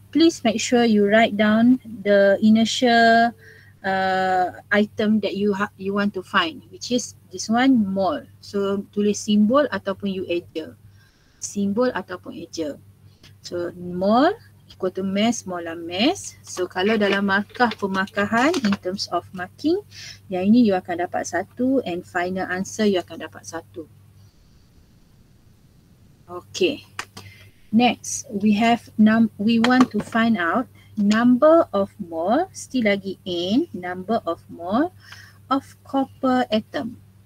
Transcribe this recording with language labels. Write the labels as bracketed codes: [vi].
[en] please make sure you write down the initial item that you want to find, which is this one, mol. [ms] So tulis simbol ataupun you eja. Simbol ataupun eja. [en] So mol equal to mass, molar mass. [ms] So kalau dalam markah pemakahan [en] in terms of marking, [ms] yang ini you akan dapat 1 [en] and final answer [ms] you akan dapat 1. [en] Okay. Next, we want to find out number of mole, still lagi N, number of mole of copper atom.